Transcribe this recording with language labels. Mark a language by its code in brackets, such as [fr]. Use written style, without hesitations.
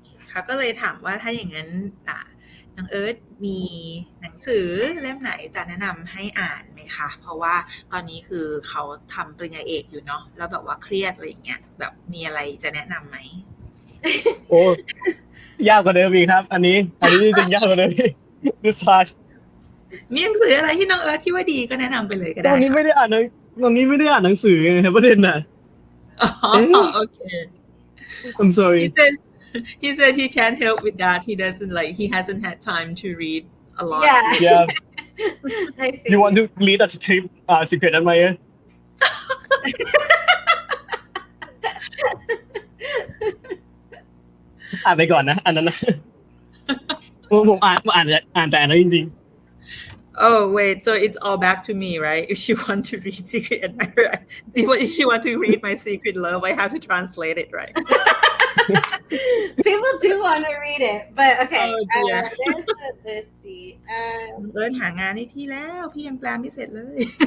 [th] เขาก็เลยถามว่าถ้าอย่างนั้นน้องเอิร์ธมีหนังสือเล่มไหนจะแนะนำให้อ่านไหมคะเพราะว่าตอนนี้คือเขาทำปริญญาเอกอยู่เนาะแล้วแบบว่าเครียดอะไรอย่างเงี้ยแบบมีอะไรจะแนะนำไหม โอ้ยากกว่าเดิมอีกครับอันนี้จริงๆยากกว่าเดิม [en] This hard [th] มีหนังสืออะไรที่น้องเอิร์ธที่ว่าดีก็แนะนำไปเลยก็ได้ ตอนนี้ไม่ได้อ่านหนังสือไงประเด็นน่ะ โอเค [en] I'm sorry He said he can't help with that. He hasn't had time to read a lot. Yeah. You want to read a secret admirer? [th] อ่านไปก่อนนะอันนั้นนะผมอ่านแต่อันนั้นจริง [en] Oh wait, so it's all back to me, right? If you want to read Secret Admirer, if you want to read My Secret Love, I have to translate it, right? People do want to read it, but okay. Let's see. [th] เอิญหางานให้พี่แล้วพี่ยังแปลไม่เสร็จเลย